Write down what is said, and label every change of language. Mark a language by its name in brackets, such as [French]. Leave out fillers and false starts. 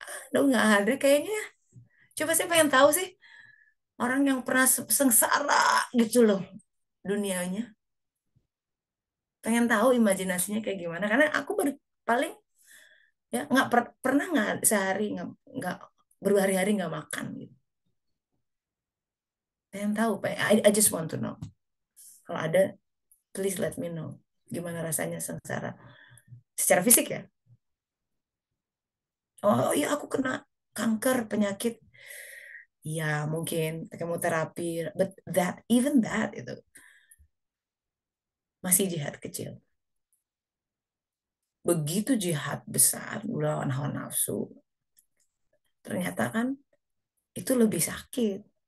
[Indonesian] Aduh nggak ada kayaknya. Coba saya pengen tahu sih orang yang pernah sengsara gitu loh dunianya. Pengen tahu imajinasinya kayak gimana. Karena aku paling ya nggak pernah nggak sehari nggak berhari-hari nggak makan gitu. Pengen tahu, [English] I just want to know. [Indonesian] Kalau ada, [English] please let me know. [Indonesian] Gimana rasanya sengsara secara fisik ya? Oh iya aku kena kanker penyakit. Ya mungkin kemoterapi, [English] but even that [Indonesian] itu masih jihad kecil. Begitu jihad besar melawan hawa nafsu, ternyata kan itu lebih sakit.